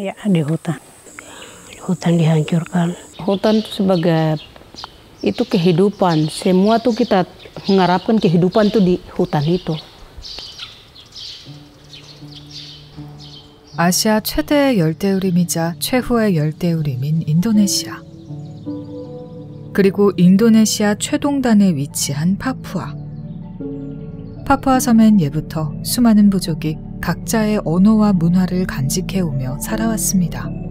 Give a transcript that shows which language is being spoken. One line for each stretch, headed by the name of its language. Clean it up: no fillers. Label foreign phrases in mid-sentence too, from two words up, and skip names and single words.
Indonesian: di hutan. Hutan dihancurkan. Hutan itu sebagai itu kehidupan. Semua tuh kita mengharapkan kehidupan tuh di hutan itu.
Korean: 아시아 최대의 열대우림이자 최후의 열대우림인 인도네시아. 그리고 인도네시아 최동단에 위치한 파푸아. 파푸아 섬엔 예부터 수많은 부족이 각자의 언어와 문화를 간직해오며 살아왔습니다.